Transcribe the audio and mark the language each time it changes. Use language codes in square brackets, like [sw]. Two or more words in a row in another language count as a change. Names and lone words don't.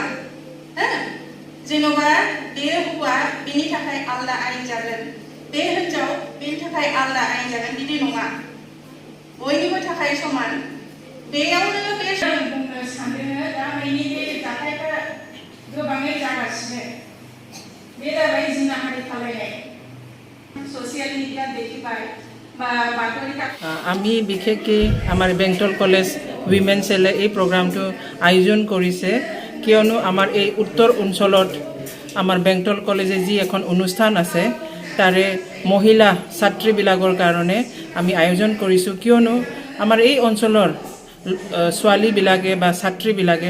[brx] जेन'बा बे हौवा बेनि थाखाय आलादा आइन जागोन बे हिनजाव बेनि थाखाय आलादा आइन जागोन बिदि नङा बयनिबो थाखाय समान बेयावनो बे बुंनो सानदों दा बेनि बे जाथायफोरा गोबाङै जागासिनो बे जाबाय जिनाहारि खालामनाय [en] social media [as] দেখিবাই বা বাতৰি আমি বিশেষকৈ আমাৰ বেংটল কলেজ উইমেন সেলে এই প্ৰগ্ৰামটো আয়োজন কৰিছে কিয়নো আমাৰ এই উত্তৰ অঞ্চলত আমাৰ বেংটল কলেজে যি এখন অনুষ্ঠান আছে তাৰে মহিলা ছাত্ৰীবিলাকৰ কাৰণে আমি আয়োজন কৰিছোঁ কিয়নো আমাৰ এই অঞ্চলৰ ছোৱালীবিলাকে বা ছাত্ৰীবিলাকে